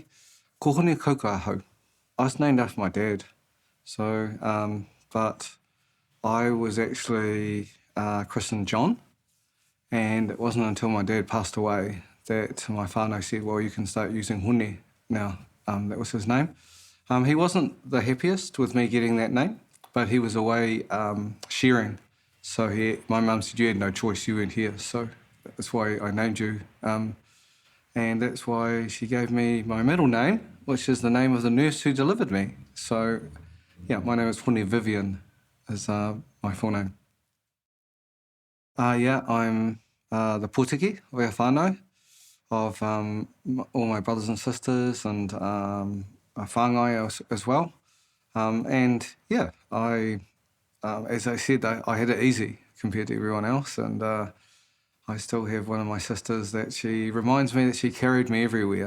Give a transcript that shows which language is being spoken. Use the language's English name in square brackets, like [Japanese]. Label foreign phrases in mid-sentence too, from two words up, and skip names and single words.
[Māori] Ko hone Kouka hau. [English] I was named after my dad. So, but I was actually christened John, and it wasn't until my dad passed away that my whānau said, well, you can start using hone now. That was his name. He wasn't the happiest with me getting that name, but he was away shearing. So my mum said, you had no choice, you weren't here. So that's why I named you. And that's why she gave me my middle name, which is the name of the nurse who delivered me. So, yeah, my name is Hone Vivian, is my full name. I'm the [Māori] pūtiki o ia whānau [English] of all my brothers and sisters, and whāngai as well. And yeah, as I said, I had it easy compared to everyone else, and I still have one of my sisters that she reminds me that she carried me everywhere.